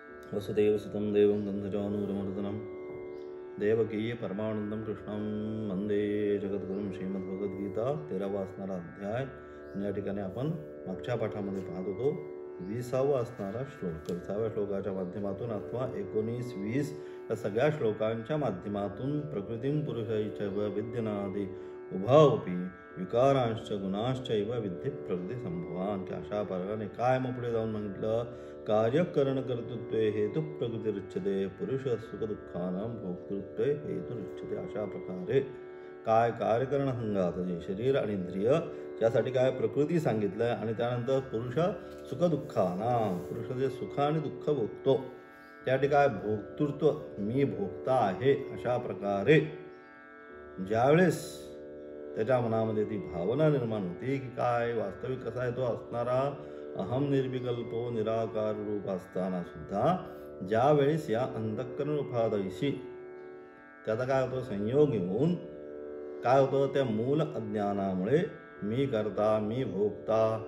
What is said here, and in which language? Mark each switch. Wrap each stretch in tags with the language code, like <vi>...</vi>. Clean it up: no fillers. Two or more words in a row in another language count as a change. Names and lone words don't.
<sa>वसुदेवसुतं देवं गन्धर्वानूरमर्दनं देवकी परमानंदम कृष्णं वंदे जगद्गुरुं.</sa> <mr>श्रीमद्भगवद्गीता 13वा असणारा अध्याय. या ठिकाणी आपण मागच्या पाठामध्ये पाहत होतो 20वा असणारा श्लोक. 20व्या श्लोकाच्या माध्यमातून अथवा 19, 20 या सगळ्या श्लोकांच्या माध्यमातून</mr> <sa>प्रकृतीं पुरुषैच विद्यनादि उभावपी विकारांश्च गुणाश्चैव विद्ये प्रकृती संभवान.</sa> <mr>की अशा प्रकारे काय मग पुढे जाऊन म्हटलं,</mr> <sa>कार्यकरण कर्तृत्वे हेतु प्रकृतीरुच्यते पुरुष सुख दुःखानां भोक्तृत्वे हेतुरुच्यते.</sa> <mr>अशा प्रकारे काय कार्यकरण संघात जे शरीर आणि इंद्रिय त्यासाठी काय प्रकृती सांगितलंय आणि त्यानंतर पुरुष सुख दुःखाना पुरुष जे सुख आणि दुःख भोगतो त्या ठिकाणी भोक्तृत्व मी भोगता आहे. अशा प्रकारे ज्यावेळेस त्याच्या मनामध्ये ती भावना निर्माण होती की काय वास्तविक कसा आहे तो असणारा</mr> <sa>अहम निर्विकल्पो निराकार</sa> <mr>रूप असताना सुद्धा ज्यावेळेस या अंतःकरण उपाधीशी त्याचा काय होतं संयोग येऊन काय होतं त्या मूल अज्ञानामुळे मी करता मी भोगता</mr>